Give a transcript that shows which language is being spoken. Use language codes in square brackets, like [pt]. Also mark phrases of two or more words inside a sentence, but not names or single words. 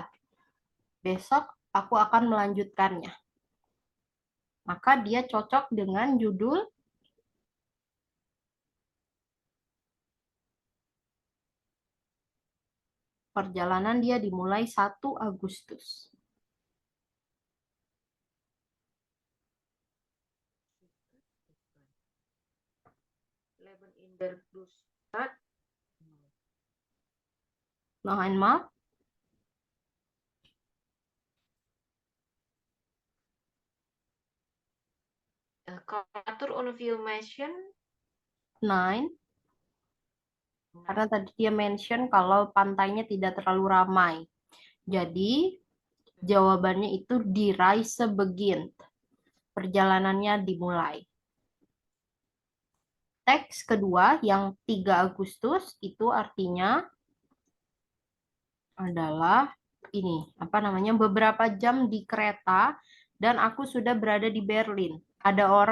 [id] Besok aku akan melanjutkannya. Maka dia cocok dengan judul perjalanan dia dimulai 1 Agustus. [de] Leben in der Großstadt. Noch einmal. Kultur und Filmation. [id] 9. Karena tadi dia mention kalau pantainya tidak terlalu ramai. Jadi, jawabannya itu [de] die Reise beginnt. [id] Perjalanannya dimulai. Teks kedua yang 3 Agustus itu artinya adalah ini, beberapa jam di kereta dan aku sudah berada di Berlin.